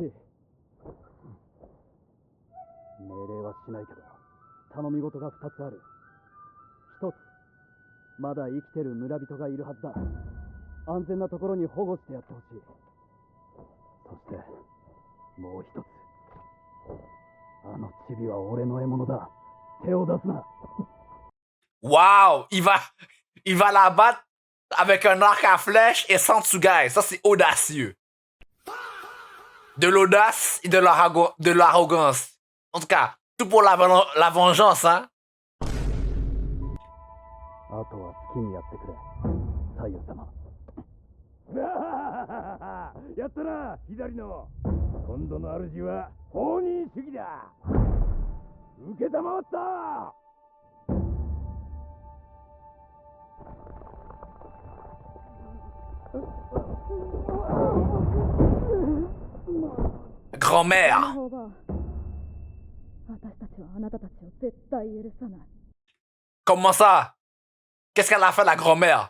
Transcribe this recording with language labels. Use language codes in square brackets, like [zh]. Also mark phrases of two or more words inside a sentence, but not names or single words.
[ja] 命令はしないけど、頼み事が2つある。1つ、まだ生きてる村人がいるはずだ。安全なところに保護してやってほしい。そしてもう1つ、あのチビは俺の獲物だ。手を出すな。 [fr] Waouh. Il va la battre avec un arc à flèche et sans tsugai. Ça, c'est audacieux. De l'audace et de l'arrogance. En tout cas, tout pour la vengeance, hein. [ja] あとは好きにやってくれ、左右様。やったな、左の。今度の主は放任主義だ。受けたまわった。 [fr] Grand-mère. [ja] 方が私たちはあなたたちを絶対許さない。 [fr] Comment ça? Qu'est-ce qu'elle a fait, la grand-mère?